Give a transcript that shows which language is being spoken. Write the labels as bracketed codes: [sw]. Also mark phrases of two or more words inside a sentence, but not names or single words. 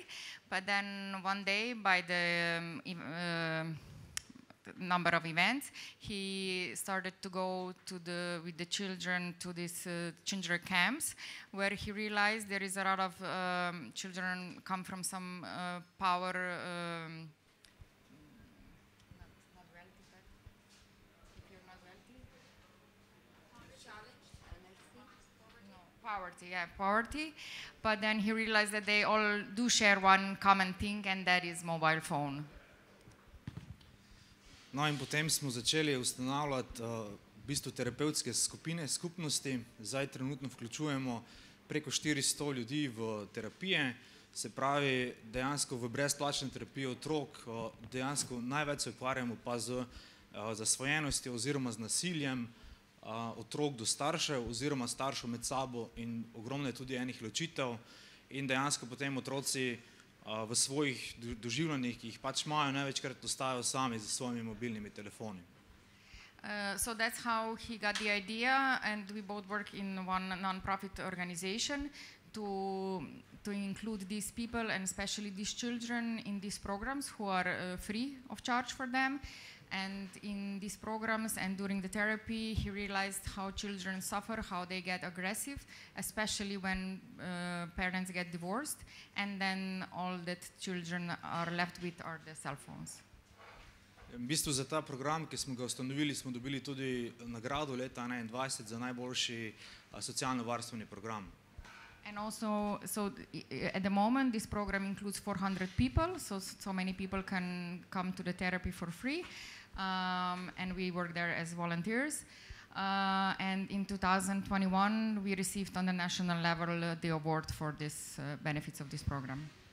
[en] But then one day, by the number of events, he started to go with the children to these children camps, where he realized there is a lot of children come from some power, not wealthy, but if you're not wealthy, poverty. But then he realized that they all do share one common thing, and that is mobile phone. [sl] No in potem smo začeli ustanavljati v bistvu terapevtske skupine, skupnosti. Zdaj trenutno vključujemo preko 400 ljudi v terapije, se pravi dejansko v brezplačne terapije otrok, dejansko največ se ukvarjamo pa z zasvojenostjo oziroma z nasiljem otrok do staršev oziroma staršev med sabo, in ogromno je tudi enih ločitev in dejansko potem otroci v svojih doživljanjih, ki jih pač imajo, največkrat ostajajo sami z svojimi mobilnimi telefoni. [en] So that's how he got the idea, and we both work in one non-profit organization to include these people and especially these children in these programs who are free of charge for them. And in these programs and during the therapy, he realized how children suffer, how they get aggressive, especially when parents get divorced, and then all that children are left with are the cell phones. [sl] V bistvu za ta program, ki smo ga ustanovili, smo dobili tudi nagrado leta 2021 za najboljši socialno-varstveni program. [en] And also, at the moment, this program includes 400 people, so many people can come to the therapy for free, and we work there as volunteers. And in 2021, we received on the national level the award for this benefits of this program.